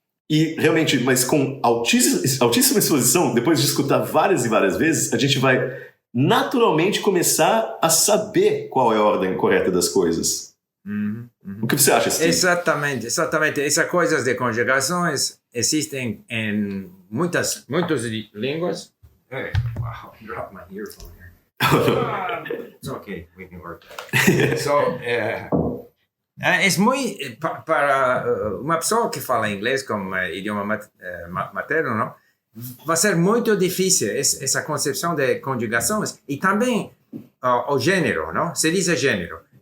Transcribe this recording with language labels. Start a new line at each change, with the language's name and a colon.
Portuguese: E realmente, mas com altíssima exposição, depois de escutar várias e várias vezes, a gente vai naturalmente começar a saber qual é a ordem correta das coisas. Uhum, uhum. O que você acha, Steve? Exatamente. Essas coisas de conjugações existem em muitas línguas.
English: Hey, wow, I dropped my earphone here. It's okay, we can work that.
Portuguese: So, é muito para uma pessoa que fala inglês como idioma materno, não? Vai ser muito difícil essa concepção de conjugações e também o gênero, não? Se diz gênero.